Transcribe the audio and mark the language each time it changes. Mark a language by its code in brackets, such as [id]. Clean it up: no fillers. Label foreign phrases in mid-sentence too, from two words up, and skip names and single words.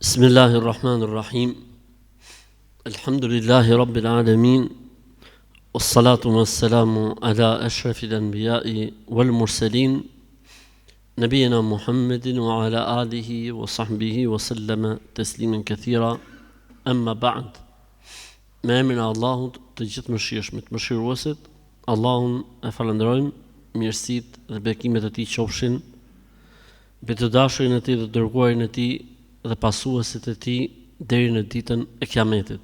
[ar] بسم الله الرحمن الرحيم الحمد لله رب العالمين والصلاة والسلام على أشرف الأنبياء والمرسلين نبينا محمد وعلى آله وصحبه وسلم تسليما كثيرا أما بعد [sq] me emrin e Allahut të gjithë mëshirshmit, mëshiruesit, Allahun e falenderojmë, mirësitë dhe bekimet e tij qofshin mbi të dashurin e tij dhe dërguarin e tij dhe pasuesit e tij deri në ditën e Kiametit.